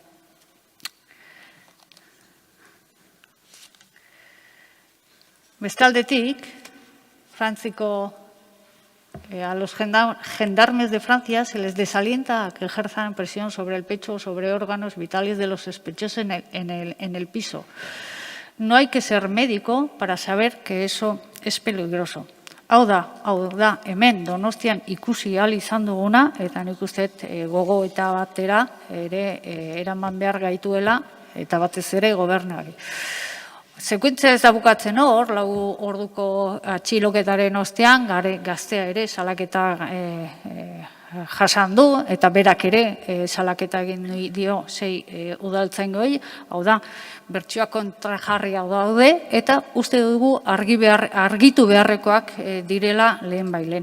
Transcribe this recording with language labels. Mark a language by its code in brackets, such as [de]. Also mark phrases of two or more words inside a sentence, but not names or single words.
[es] Bestaldetik, a los gendarmes de Francia se les desalienta a que ejerzan presión sobre el pecho o sobre órganos vitales de los sospechosos en el piso. No hay que ser médico para saber que eso es peligroso. [eu] Hau da, hemen Donostian ikusi ahal izan duguna, eta nik uste gogo eta batera ere eraman behar gaituela, eta batez ere gobernuari. Sekuentzia ez da bukatzen hor, 4 orduko atxiloketaren ostean, gaztea ere salaketa jasan du, eta berak ere salaketa egin dio 6 udaltzaingoei, hau da, bertsioak kontrajarriak daude, eta uste dugu argitu beharrekoak direla lehen bailen.